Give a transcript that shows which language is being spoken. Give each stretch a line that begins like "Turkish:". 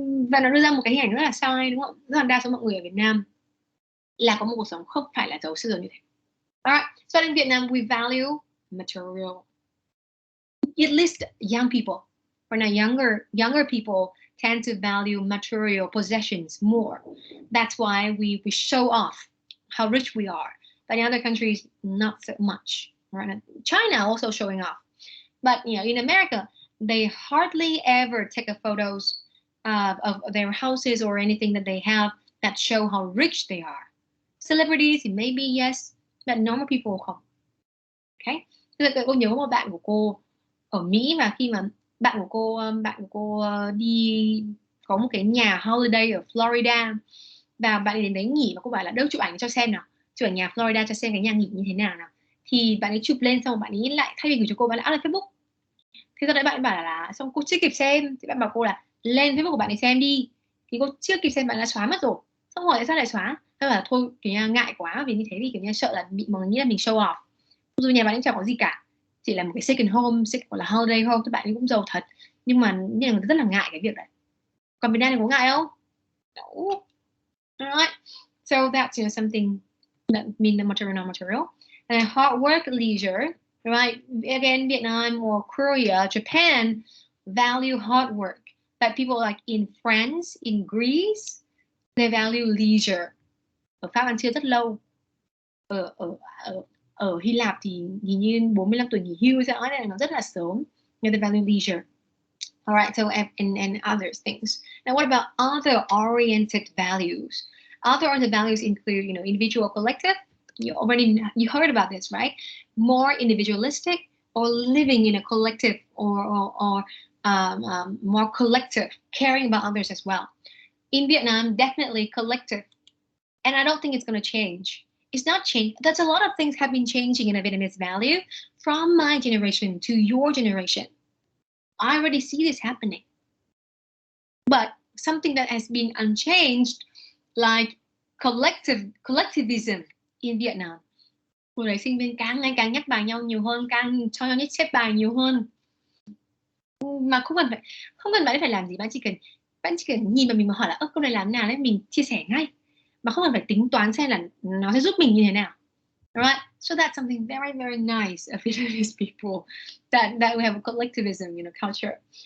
Vietnamese: Và nó đưa ra một cái hình ảnh rất là sai, đúng không? Rất là đa số mọi người ở Việt Nam là có một cuộc sống không phải là giàu siêu giàu như thế.
English: Alright, so in Vietnam we value material. At least young people, or now younger people tend to value material possessions more. That's why we show off how rich we are. But in other countries, not so much. Right? China also showing off. But in America, they hardly ever take a photos of their houses or anything that they have that show how rich they are. Celebrities, maybe yes, but normal people
Vietnamese: không.
English: Okay?
Vietnamese: Cô nhớ một bạn của cô ở Mỹ, và khi mà bạn của cô đi có một cái nhà holiday ở Florida, và bạn ấy đến đấy nghỉ, và cô bảo là đâu chụp ảnh cho xem nào, chụp ảnh nhà Florida cho xem cái nhà nghỉ như thế nào. Thì bạn ấy chụp lên, xong bạn ấy lại thay vì gửi cho cô, bạn lại up lên Facebook. Thế sau đấy bạn bảo là xong cô chưa kịp xem, thì bạn bảo cô là lên Facebook của bạn ấy xem đi. Thì cô chưa kịp xem, bạn đã xóa mất rồi. Xong hỏi tại sao lại xóa? Thế là thôi, kiểu như ngại quá, vì như thế thì kiểu như sợ là bị mọi người nghĩ là mình show off. Dù nhà bạn ấy chẳng có gì cả, chỉ là một cái second home, hoặc là holiday home, thì bạn ấy cũng giàu thật, nhưng mà người ta rất là ngại cái việc đấy. Còn Việt Nam thì có ngại không?
English: No. Alright. So that's something that mean the material, non-material. And hard work, leisure. Right? Again, Vietnam or Korea, Japan value hard work. But people like in France, in Greece, they value leisure.
Vietnamese: Ở Pháp ăn trưa rất lâu. Ở Hy Lạp thì hình như 45 tuổi nghỉ hưu sẽ nói là nó rất là sớm.
English: They value leisure. All right, so and other things. Now, what about other-oriented values? Other-oriented values include, individual, collective. You heard about this, right? More individualistic, or living in a collective, or more collective, caring about others as well. In Vietnam, definitely collective, and I don't think it's going to change. It's not change. That's a lot of things have been changing in a Vietnamese value from my generation to your generation. I already see this happening. But something that has been unchanged, like collectivism in Vietnam.
Vietnamese: Hồi đấy sinh viên ngày càng nhắc bài nhau nhiều hơn, càng cho nhau xếp bài nhiều hơn. Mà không cần bạn phải làm gì, bạn chỉ cần nhìn vào mình mà hỏi là câu này làm thế nào đấy, mình chia sẻ ngay. Mà không cần phải tính toán xem là nó sẽ giúp mình như thế nào.
English: Alright, so that's something very, very nice of Vietnamese people, that we have a collectivism, culture.